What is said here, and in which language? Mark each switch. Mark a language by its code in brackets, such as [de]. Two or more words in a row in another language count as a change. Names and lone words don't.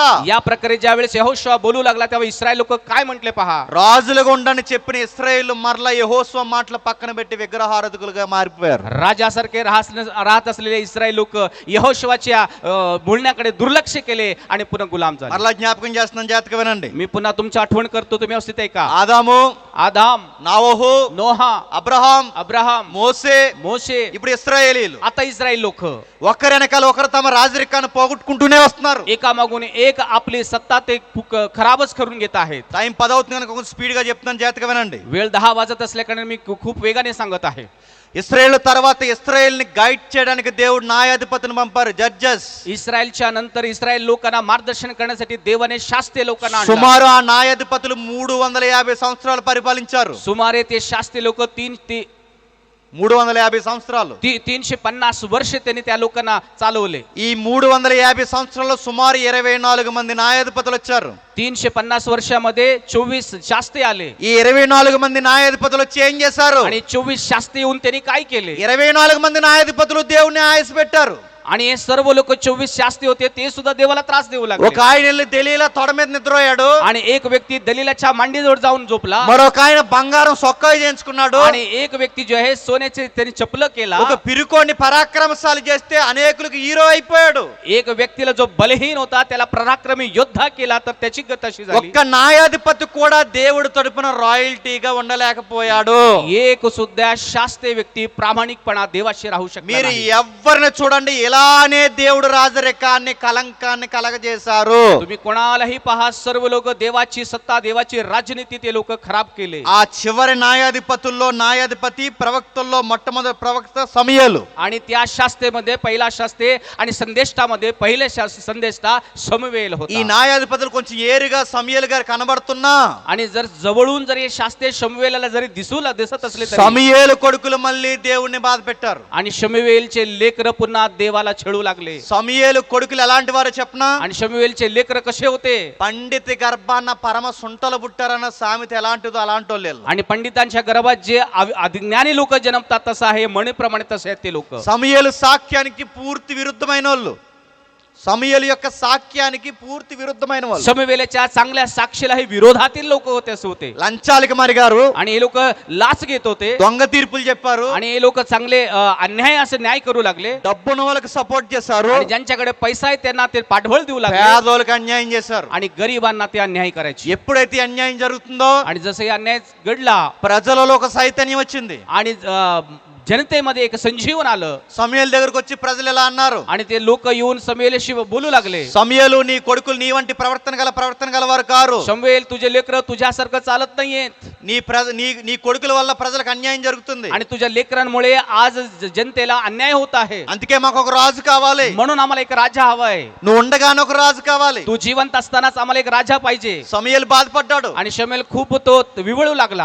[mr] या प्रकारे ज्या वेळेस यहोशुवा बोलू लागला तेव्हा इस्रायल लोक काय म्हटले पहा. [te] రాజులుగా ఉండని చెప్పిన ఇశ్రాయేల్ మరలా యెహోషువ మాటలు పక్కన పెట్టి విగ్రహారాధకులుగా మారిపోయారు. [mr] राजासारखे राहत असलेले इस्रायल लोक यहोशुवाच्या बोलण्याकडे दुर्लक्ष केले आणि पुन्हा गुलाम झाले. [te] మరలా జ్ఞాపకం చేస్తున్నాను, జాగ్రత్తగా వినండి. [mr] मी पुन्हा तुमची आठवण करतो, तुम्ही व्यवस्थित आहे का? [te] ఆదాము, [mr] आदाम, [te] నావోహు, [mr] नोहा, [te] అబ్రహాం, [mr] अब्राहम, [te] మోసే, [mr] मोशे, [te] ఇప్పుడు ఇశ్రాయేలీలు [mr] आता इस्रायल लोक [te] ఒకరి వెనకాల ఒకరు తమ రాజరికాన్ని పోగొట్టుకుంటూనే వస్తున్నారు. [mr] एकामागून एक आपली सत्ता ते खराबच करून घेत आहेत. [te] టైం 10 అవుతుంది కనుక కొంచెం స్పీడ్ గా చెప్తున్నాను, జాగ్రత్తగా వినండి. [mr] वेळ 10 वाजत असल्याकारणे मी खूप वेगाने सांगत आहे. [te] ఇశ్రాయేల్ తర్వాత ఇశ్రాయేల్ ని గైడ్ చేయడానికి దేవుడు న్యాయాధిపతిని పంపారు, జడ్జెస్. [mr] इस्रायलच्या नंतर इस्रायल लोकांना मार्गदर्शन करण्यासाठी देवाने शास्त्रीय लोकांना आणलं. [te] సుమారు ఆ న్యాయాధిపతులు 350 సంవత్సరాలు పరిపాలించారు. [mr] सुमारे ते शास्त्रीय लोक [te] 350 సంవత్సరాలు. [mr] 350 वर्ष त्यांनी त्या लोकांना चालवले. [te] ఈ 350 సంవత్సరాల్లో సుమారు 24 మంది న్యాయాధిపతులు వచ్చారు. [mr] 350 वर्षामध्ये 24 शास्त्री आले. [te] ఈ 24 మంది న్యాయాధిపతులు వచ్చి ఏం చేశారు? [mr] आणि 24 शास्त्री येऊन त्यांनी काय केले? [te] 24 మంది న్యాయాధిపతులు దేవుని ఆయాస పెట్టారు. [mr] आणि हे सर्व लोक 24 शास्त्री होते, ते सुद्धा देवाला त्रास देऊ [te] ఒక [mr] लागले. [te] ఆయన వెళ్ళి దెలీలా తొడ మీద నిద్రపోయాడు. [mr] आणि एक व्यक्ती दलीलाच्या मांडीजवळ जाऊन झोपला. [te] మరొక ఆయన బంగారం సొక్కాయి చేయించుకున్నాడు. [mr] आणि एक व्यक्ती जो आहे सोन्याचे त्यांनी चपल केला. [te] ఒక పిరుకోని పరాక్రమశాలి చేస్తే అనేకులకు హీరో అయిపోయాడు. [mr] एक व्यक्तीला जो बलहीन होता त्याला पराक्रमी योद्धा केला, तर त्याची गत अशी झाली. [te] ఒక్క న్యాయాధిపతి కూడా దేవుడి తరపున రాయల్టీగా ఉండలేకపోయాడు. [mr] एक सुद्धा शास्त्रीय व्यक्ती प्रामाणिकपणा देवाशी राहू शकला [te] మీరు [mr] नाही. [te] ఎవరిని చూడండి, ఇలానే దేవుడు రాజరికాన్ని కలంకాన్ని కలగజేశారు. [mr] तुम्ही कोणालाही पहा, सर्व लोक देवाची सत्ता, देवाची राजनीती ते लोक खराब केले. [te] ఆ చివరి న్యాయాధిపతుల్లో న్యాయాధిపతి, ప్రవక్తల్లో మొట్టమొదటి ప్రవక్త సమూయేలు. [mr] आणि त्या शास्त्रेमध्ये पहिला शास्त्रे आणि संदेष्टामध्ये पहिले संदेष्टा शमूएल [te] ఈ [mr] होता. [te] న్యాయాధిపతులు కొంచెం ఏరుగా సమూయేలు గారు కనబడుతున్నా [mr] आणि जर जवळून जर हे शास्त्रे शमूएलला जरी दिसत असले तरी, [te] సమూయేలు కొడుకులు మళ్ళీ దేవుణ్ణి బాధ పెట్టారు. [mr] आणि शमूएलचे लेकर पुन्हा देवाला छळू लागले. [te] సమూయేలు కొడుకులు ఎలాంటి వారో చెప్పనా? [mr] आणि शमूएलचे लेकर कसे होते? [te] పండిత గర్భాన్న పరమ సుంటలు పుట్టారన్న సామెత ఎలాంటిదో అలాంటి వాళ్ళు. [mr] आणि पंडितांच्या गर्भात जे अज्ञानी लोक जन्मतात तसं आहे, म्हणीप्रमाणे तसे आहेत ते लोक. [te] సమూయేలు సాక్ష్యానికి పూర్తి విరుద్ధమైన వాళ్ళు. సమూయేలు యొక్క సాక్ష్యానికి పూర్తి విరుద్ధమైన వాళ్ళు. [mr] शमूएलच्या चांगल्या साक्षीलाही विरोधातील लोक होते, असे होते. [te] లంచాలకి మరిగారు, [mr] आणि हे लोक लाच घेत होते. [te] దొంగ తీర్పులు చెప్పారు, [mr] आणि हे लोक चांगले अन्याय असे न्याय करू लागले. [te] డబ్బున్న వాళ్ళకి సపోర్ట్ చేశారు, [mr] आणि ज्यांच्याकडे पैसा आहे त्यांना ते पाठबळ देऊ लागले. [te] పేదోళ్ళకి అన్యాయం చేశారు. [mr] आणि गरिबांना ते अन्याय करायचे. [te] ఎప్పుడైతే ఈ అన్యాయం జరుగుతుందో [mr] आणि जसं हे अन्याय घडला [te] ప్రజలలో ఒక చైతన్యం వచ్చింది. [mr] आणि जनतेमध्ये एक संजीवन आलं. [te] సమూయేలు దగ్గరకు వచ్చి ప్రజలు ఎలా అన్నారు? [mr] आणि ते लोक येऊन शमूएलशी बोलू लागले. [te] సమూయేలు నీ కొడుకులు నీ వంటి ప్రవర్తన గల వారు కారు. [mr] शमूएल तुझे लेकर तुझ्यासारखं चालत नाहीयेत. [te] నీ కొడుకుల వల్ల ప్రజలకు అన్యాయం జరుగుతుంది. [mr] आणि तुझ्या लेकरांमुळे आज जनतेला अन्याय होत आहे. [te] అందుకే మాకు ఒక రాజు కావాలి. [mr] म्हणून आम्हाला एक राजा हवाय. [te] నువ్వు ఉండగానే ఒక రాజు కావాలి. [mr] तू जिवंत असतानाच आम्हाला एक राजा पाहिजे. [te] సమూయేలు బాధపడ్డాడు. [mr] आणि शमूएल खूप तो विवळू लागला.